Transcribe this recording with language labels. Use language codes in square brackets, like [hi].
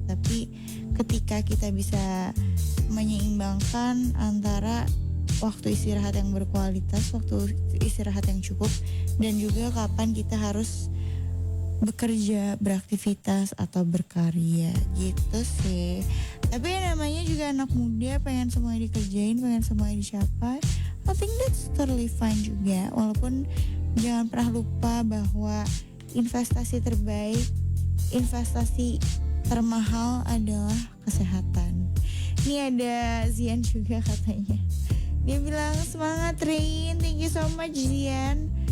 [id] Tapi ketika kita bisa menyeimbangkan antara waktu istirahat yang berkualitas, waktu istirahat yang cukup, dan juga kapan kita harus bekerja, beraktivitas atau berkarya gitu sih. Tapi yang namanya juga anak muda, pengen semuanya dikerjain, pengen semuanya dicapai. [en] I think that's totally fine juga. [id] Walaupun jangan pernah lupa bahwa investasi terbaik, investasi termahal adalah kesehatan. Ini ada Zian juga katanya. Dia bilang semangat Rain, [en] thank you so much [id] Zian.